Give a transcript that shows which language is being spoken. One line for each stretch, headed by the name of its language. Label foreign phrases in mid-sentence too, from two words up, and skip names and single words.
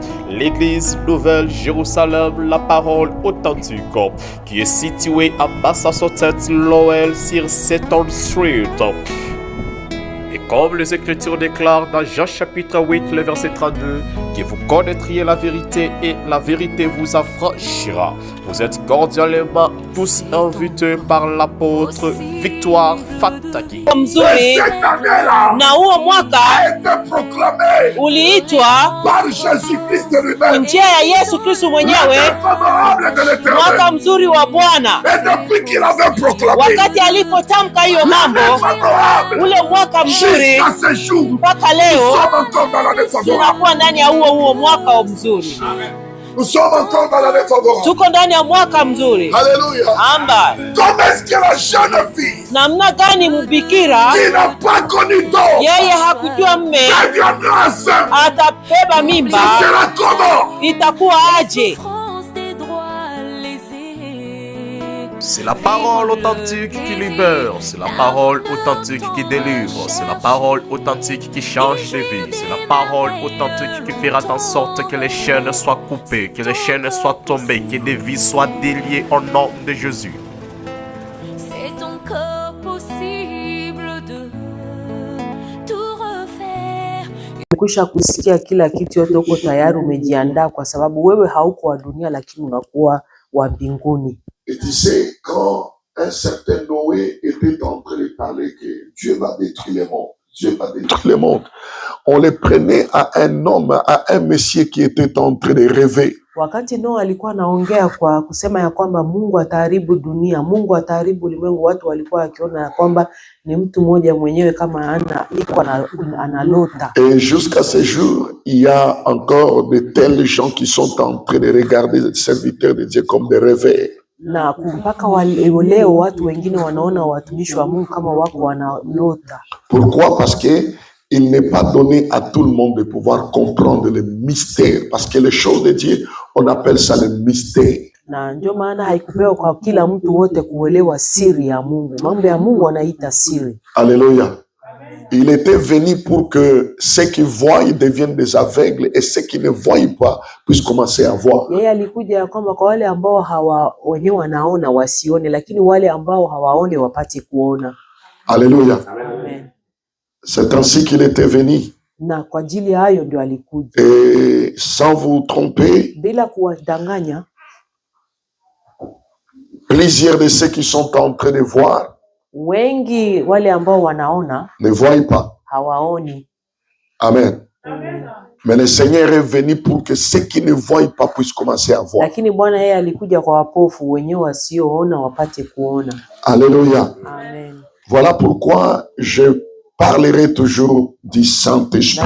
French: L'église Nouvelle Jérusalem, la parole authentique, qui est située à Massachusetts, Lowell, sur Seton Street. Et comme les Écritures déclarent dans Jean chapitre 8, le verset 32, que vous connaîtriez la vérité et la vérité vous affranchira. Vous êtes cordialement tous invités par l'apôtre Victoire Fataki.
Swahili: Mzuri na huo mwaka uliitwa kwa njia ya Yesu Kristo mwenyewe mwaka mzuri wa Bwana. Wakati alipotamka hiyo mambo, ule mwaka mzuri mpaka leo tunakuwa ndani ya huo mwaka mzuri.
French: Nous sommes encore dans l'année favorable.
Swahili: Tuko ndani ya mwaka mzuri.
French: Alléluia.
Swahili: Amba.
French: Comment est-ce que la jeune fille
Swahili: namna gani mbikira
French: qui n'a pas connu d'homme
Swahili: yeye hakujua mme atabeba mimba itakuwa aje?
French: C'est la parole authentique qui libère, c'est la parole authentique qui délivre, c'est la parole authentique qui change de vie, c'est la parole authentique qui fera en sorte que les chaînes soient coupées, que les chaînes soient tombées, que des vies soient déliées au nom de Jésus. C'est encore possible de tout refaire.
Swahili: Umekwisha kusikia kila kitu, yote uko tayari, umejiandaa kwa sababu wewe hauko wa dunia lakini unakuwa wa mbinguni.
French: Et tu sais, quand un certain Noé était en train de parler que Dieu va détruire le monde, Dieu va détruire le monde, on les prenait à un homme, à un monsieur qui était en train de rêver.
Swahili: Wakati Noa alikuwa anaongea kwa kusema ya kwamba Mungu ataharibu dunia, Mungu ataharibu ulimwengu, watu walikuwa wakiona ya kwamba ni mtu mmoja mwenyewe kama analota.
French: Et jusqu'à ce jour, il y a encore de tels gens qui sont en train de regarder les serviteurs de Dieu comme des rêveurs.
Swahili: Na mpaka leo watu wengine wanaona watumishi wa Mungu kama wako wanalota.
French: Pourquoi? Parce que il n'est pas donné à tout le monde de pouvoir comprendre le mystère. Parce que les choses de Dieu, on appelle ça le mystère.
Swahili: Na ndio maana haikupewa kwa kila mtu wote kuelewa siri ya Mungu. Mambo ya Mungu wanaita siri.
French: Alléluia. Il était venu pour que ceux qui voient deviennent des aveugles et ceux qui ne voient pas puissent commencer à voir.
Swahili: Yeye alikuja kwamba kwa wale ambao wenyewe wanaona wasione, lakini wale ambao hawaone wapate kuona.
French: Alléluia. Amen. C'est ainsi qu'il était venu.
Swahili: Na kwa ajili ya hayo ndio alikuja.
French: Et sans vous tromper,
Swahili: bila kuwadanganya,
French: plusieurs de ceux qui sont en train de voir
Swahili: wengi wale ambao wanaona
French: ne voient pas.
Swahili: Hawaoni. Amen. Amen.
French: Mais le Seigneur est venu pour que ceux qui ne voient pas puissent commencer à voir.
Swahili: Lakini Bwana yeye alikuja kwa wapofu, wenyewe wasioona wapate kuona.
French: Alléluia. Amen. Voilà pourquoi je parlerai toujours du Saint-Esprit.